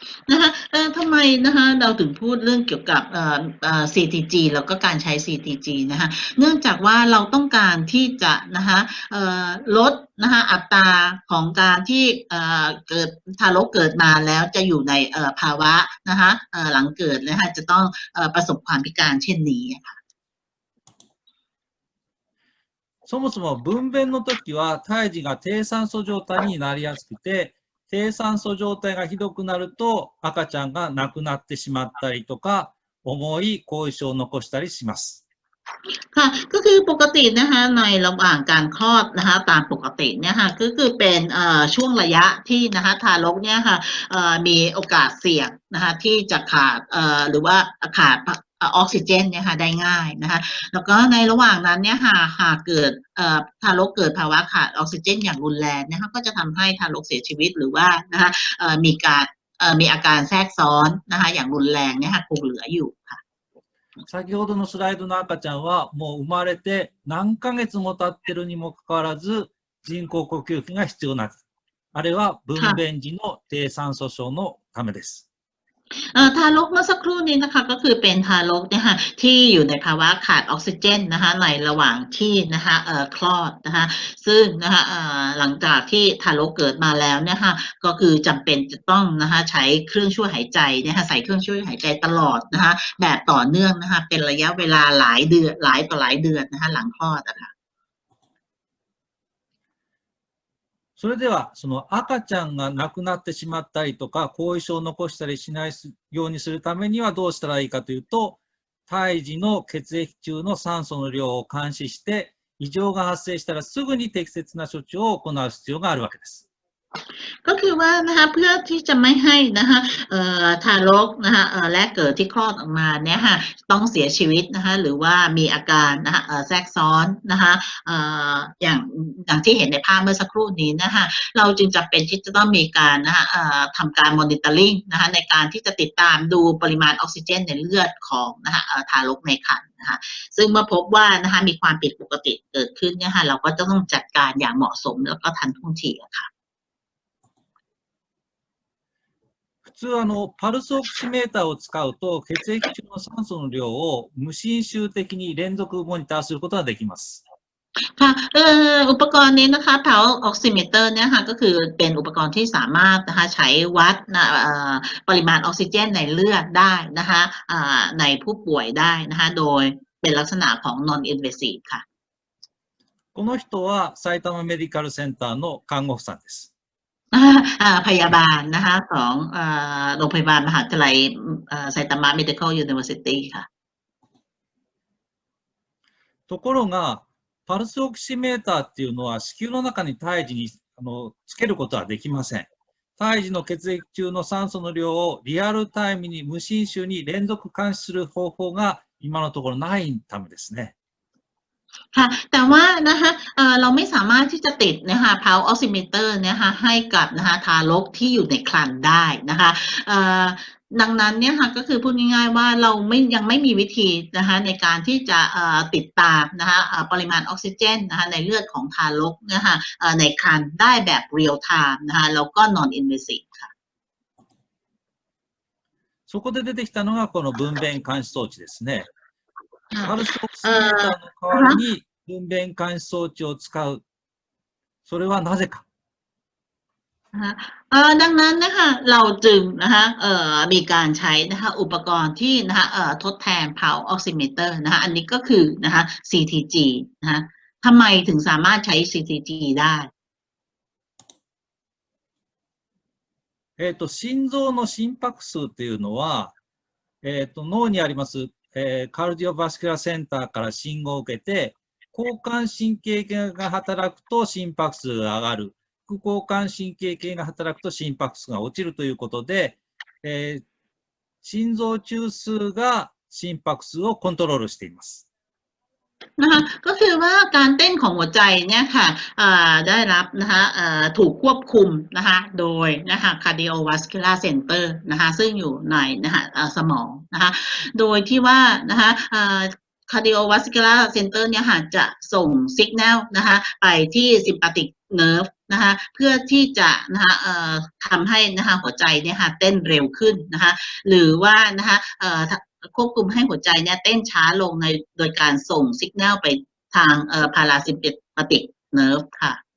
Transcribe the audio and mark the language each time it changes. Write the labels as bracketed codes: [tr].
[th] นะคะทำไมนะคะเราถึงพูดเรื่องเกี่ยวกับCTG แล้วก็การใช้ CTG นะคะเนื่องจากว่าเราต้องการที่จะนะคะลดนะคะอัตราของการที่เกิดทารกเกิดมาแล้วจะอยู่ในภาวะนะคะหลังเกิดนะคะจะต้องประสบความพิการเช่นนี้ค่ะ [ja] そもそも分娩の時は胎児が低酸素状態になりやすくて、低酸素状態がひどくなると赤ちゃんが亡くなってしまったりとか、重い後遺症を残したりします。 [th] ค่ะก็คือปกตินะคะในระหว่างการคลอดนะคะตามปกติเนี่ยค่ะก็คือเป็นช่วงระยะที่นะคะทารกเนี่ยค่ะมีโอกาสเสี่ยงนะคะที่จะขาดหรือว่าขาดออกซิเจนเนี่ยค่ะได้ง่ายนะคะแล้วก็ในระหว่างนั้นเนี่ยค่ะหากเกิดทารกเกิดภาวะขาดออกซิเจนอย่างรุนแรงนะคะก็จะทำให้ทารกเสียชีวิตหรือว่านะคะมีอาการแทรกซ้อนนะคะอย่างรุนแรงเนี่ยค่ะคงเหลืออยู่ค่ะ [ja] 先ほどのスライドの赤ちゃんはもう生まれて何ヶ月も経ってるにもかかわらず人工呼吸器が必要になる。あれは分娩時の低酸素症のためです。 [th] ทารกเมื่อสักครู่นี้นะคะก็คือเป็นทารกนะคะที่อยู่ในภาวะขาดออกซิเจนนะคะในระหว่างที่นะคะคลอดนะคะซึ่งนะคะหลังจากที่ทารกเกิดมาแล้วเนี่ยค่ะก็คือจำเป็นจะต้องนะคะใช้เครื่องช่วยหายใจนะคะใส่เครื่องช่วยหายใจตลอดนะคะแบบต่อเนื่องนะคะเป็นระยะเวลาหลายเดือนหลายต่อหลายเดือนนะคะหลังคลอดนะคะ [ja] それでは、その赤ちゃんが亡くなってしまったりとか、後遺症を残したりしないようにするためにはどうしたらいいかというと、胎児の血液中の酸素の量を監視して、異常が発生したらすぐに適切な処置を行う必要があるわけです。 [th] ก็คือว่านะคะเพื่อที่จะไม่ให้นะคะทารกนะคะแรกเกิดที่คลอดออกมาเนี่ยค่ะต้องเสียชีวิตนะคะหรือว่ามีอาการนะคะแทรกซ้อนนะคะอย่างที่เห็นในภาพเมื่อสักครู่นี้นะคะเราจึงจำเป็นที่จะต้องมีการนะคะทำการมอนิเตอร์ลิงนะคะในการที่จะติดตามดูปริมาณออกซิเจนในเลือดของนะคะทารกในครรภ์นะคะซึ่งเมื่อพบว่านะคะมีความผิดปกติเกิดขึ้นเนี่ยค่ะเราก็จะต้องจัดการอย่างเหมาะสมแล้วก็ทันท่วงทีค่ะ [ja] 普通パルスオキシメーターを使うと血液中の酸素の量を無侵襲的に連続モニターすることができます。 [th] ค่ะอุปกรณ์นี้นะคะ Pulse Oximeter เนี่ยค่ะก็คือเป็นอุปกรณ์ที่สามารถนะคะใช้วัดปริมาณออกซิเจนในเลือดได้นะคะในผู้ป่วยได้นะคะโดยเป็นลักษณะของ non-invasive ค่ะ [ja] この人は埼玉メディカルセンターの看護婦さんです。 [th] พยาบาลนะคะของโรงพยาบาลมหาวิทยาลัยไซตามะ Medical University ค่ะ [ja] ところが、パルスオキシメーターっていうのは子宮の中に胎児につけることはできません。胎児の血液中の酸素の量をリアルタイムに無侵襲に連続監視する方法が今のところないためですね。 [th] ค่ะแต่ว่านะคะเราไม่สามารถที่จะติดนะคะ pulse oximeter นะคะให้กับนะคะทารกที่อยู่ในครรภ์ได้นะคะดังนั้นเนี่ยค่ะก็คือพูดง่ายๆว่าเรายังไม่มีวิธีนะคะในการที่จะติดตามนะคะปริมาณออกซิเจนนะคะในเลือดของทารกนะคะในครรภ์ได้แบบ real time นะคะแล้วก็ non invasive ค่ะ [ja] そこで出てきたのがこの分娩監視装置ですね。パルスオキシメーターの代わりに分娩監視装置を使う。それはなぜか。 [th] ดังนั้นนะคะเราจึงนะคะมีการใช้นะคะอุปกรณ์ที่นะคะทดแทน pulse oximeter นะคะอันนี้ก็คือนะคะ CTG นะคะทำไมถึงสามารถใช้ CTG ได้ [ja] 心臓の心拍数というのは、脳にあります、カルディオバスキュラーセンターから信号を受けて、交感神経系が働くと心拍数が上がる。副交感神経系が働くと心拍数が落ちるということで、心臓中枢が心拍数をコントロールしています。 [th] นะคะก็คือว่าการเต้นของหัวใจเนี่ยค่ะได้รับนะคะถูกควบคุมนะคะโดยนะคะ cardiovascular center นะคะซึ่งอยู่ในนะคะสมองนะคะโดยที่ว่านะคะ cardiovascular center เนี่ยค่ะจะส่ง signal นะคะไปที่ sympathetic nerve นะคะเพื่อที่จะนะคะทำให้นะคะหัวใจเนี่ยค่ะเต้นเร็วขึ้นนะคะหรือว่านะคะควบคุมให้หัวใจเนี่ยเต้นช้าลงโดยการส่งสัญญาณไปทางparasympathetic nerve ค่ะ